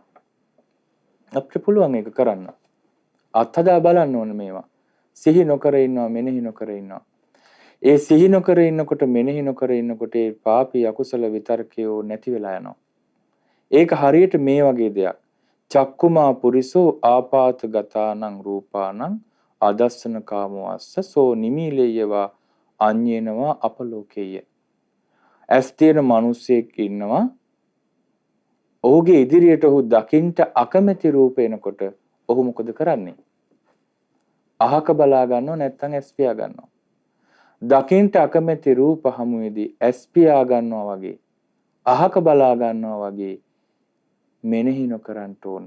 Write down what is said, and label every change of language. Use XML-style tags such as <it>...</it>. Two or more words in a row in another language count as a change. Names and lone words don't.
<si>අපිට පුළුවන් ඒක කරන්න. අත්හදා බලන්න ඕන මේවා. සිහි නොකර ඉන්නවා, මෙනෙහි නොකර ඉන්නවා. ඒ සිහි නොකර ඉන්නකොට, මෙනෙහි නොකර ඉන්නකොට ඒ පාපී අකුසල විතරකයෝ නැති වෙලා යනවා. ඒක හරියට මේ වගේ දෙයක්.</si> <pi>චක්කුමා පුරිසෝ ආපාතගතානං රූපානං අදස්සන කාමවස්ස සෝ නිමීලේයවා අඤ්ඤේනවා අපලෝකේය.</pi> <si>ඇස් තියෙන මිනිසෙක් ඉන්නවා. ඔහුගේ ඉදිරියට ඔහු දකින්ට අකමැති රූප එනකොට ඔහු මොකද කරන්නේ? අහක බලා ගන්නව නැත්නම් ඇස් පියා ගන්නවා. දකින්ට අකමැති රූප හමුවේදී ඇස් පියා ගන්නවා වගේ අහක බලා ගන්නවා වගේ මෙනෙහි නොකරන්න ඕනේ.</si>